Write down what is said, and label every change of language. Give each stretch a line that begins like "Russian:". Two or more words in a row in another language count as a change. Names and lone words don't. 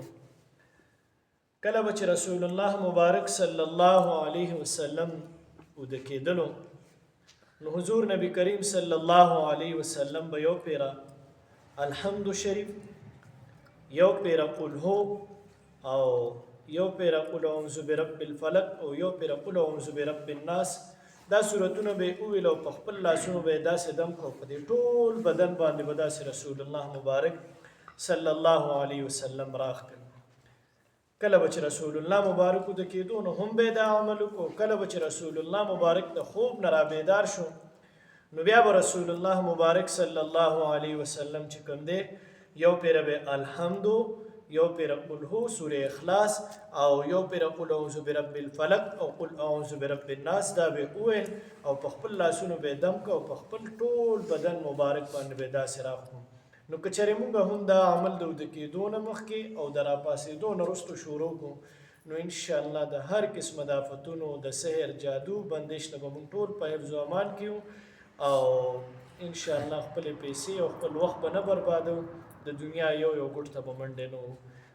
Pashto: کله به چې رسول الله مبارک
Arabic: صلی الله علیه وسلم
Pashto: وده کېدلو نو حضور نبی کریم
Arabic: صلی الله علیه وسلم
Pashto: به یو پیره الحمد شریف، یو پیره
Arabic: قل هو،
Pashto: او یو پیره
Arabic: قل اعوذ برب الفلق،
Pashto: او یو پیره
Arabic: قل اعوذ برب الناس.
Pashto: دا صورتونه به وویل او په خپل لاسونو به یې داسې دم کړو، په دې ټول بدن باندې به داسې رسول الله مبارک
Arabic: صلی الله علیه وسلم
Pashto: راخ کړ. کله به چې رسول الله مبارک د کېدو نو هم به دا عمل وکړو، کله به چې رسول الله مبارک د خوب نه رابیدار شو نو بیا به رسول الله مبارک
Arabic: صلی الله علیه وسلم
Pashto: چې کوم دی یو پیره به الحمد، یو پیره
Arabic: قل هو
Pashto: سوره اخلاص، او یو پیره
Arabic: قل اعوذ برب الفلق
Pashto: او
Arabic: قل اعوذ برب الناس،
Pashto: دا به وویل او په خپل لاسونو به دم کو او په خپل ټول بدن مبارک باندې به داسې راخو. نو که چېرې موږ هم دا عمل د وده کېدو نه مخکې او د راپاڅېدو نه وروسته شروع کړو نو انشاءالله د هر قسمه د آفتونو د سحر، جادو، بندش نه به موږ ټول په حفظ و امان کې او انشاءالله خپلې پیسې او خپل وخت به نه بربادو، د دنیا یو ګوټ ته به منډې نه.